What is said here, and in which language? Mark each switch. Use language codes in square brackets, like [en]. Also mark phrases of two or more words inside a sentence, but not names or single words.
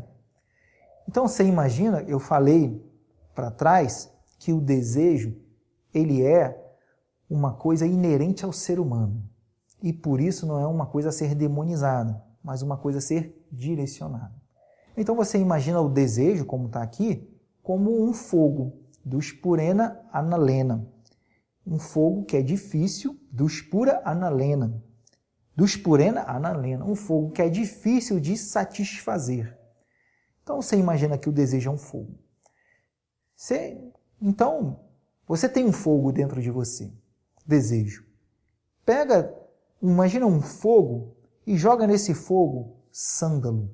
[pt] Então você imagina, eu falei para trás que o desejo, ele é uma coisa inerente ao ser humano. E por isso não é uma coisa a ser demonizada, mas uma coisa a ser direcionada. Então você imagina o desejo, como está aqui, como um fogo, [sa] दुष्पूरेण अनलेन. [pt] Um fogo que é difícil, [sa] दुष्पूर अनलेन. दुष्पूरेण अनलेन, [pt] um fogo que é difícil de satisfazer. Então você imagina que o desejo é um fogo. Então, você tem um fogo dentro de você, desejo. Imagina um fogo e joga nesse fogo sândalo.